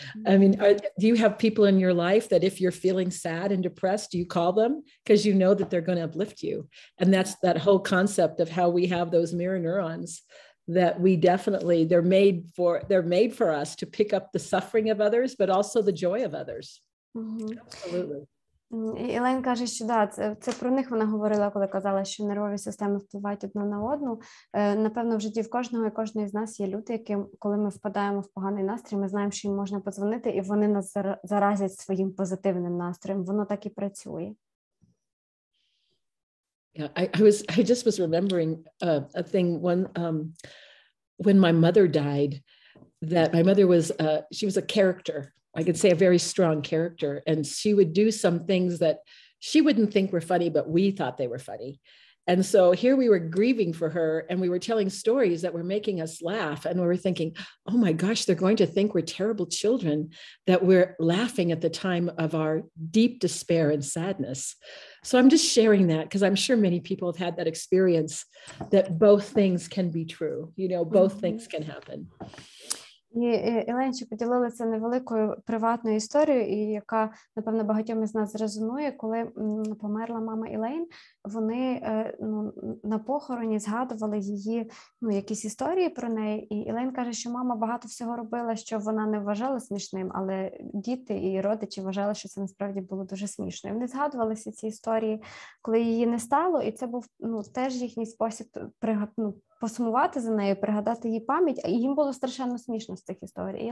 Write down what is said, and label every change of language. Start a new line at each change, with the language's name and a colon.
English: I mean, do you have people in your life that if you're feeling sad and depressed, do you call them? Because you know that they're going to uplift you. And that's that whole concept of how we have those mirror neurons that we definitely, they're made for us to pick up the suffering of others, but also the joy of others. Absolutely.
Ukrainian: Елейн каже, що да, це про них вона говорила, коли казала, що нервові системи впливають одна на одну. Напевно, в житті в кожного і кожної з нас є люди, яким, коли ми впадаємо в поганий настрій, ми знаємо, що їм можна подзвонити, і вони нас заразять своїм позитивним настроєм. Воно так і працює.
English: Yeah, I just was remembering a thing when my mother died, that my mother was, she was a character. I could say a very strong character, and she would do some things that she wouldn't think were funny, but we thought they were funny. And so here we were grieving for her, and we were telling stories that were making us laugh. And we were thinking, oh my gosh, they're going to think we're terrible children, that we're laughing at the time of our deep despair and sadness. So I'm just sharing that because I'm sure many people have had that experience, that both things can be true. You know, both things can happen.
Ukrainian: І Еленчі поділилася невеликою приватною історією, і яка, напевно, багатьом із нас резонує. Коли померла мама Елейн, вони на похороні згадували її, якісь історії про неї, і Елейн каже, що мама багато всього робила, що вона не вважала смішним, але діти і родичі вважали, що це насправді було дуже смішно. І вони згадувалися ці історії, коли її не стало, і це був теж їхній спосіб посумувати за нею, пригадати її пам'ять, і їм було страшенно смішно з цих історій.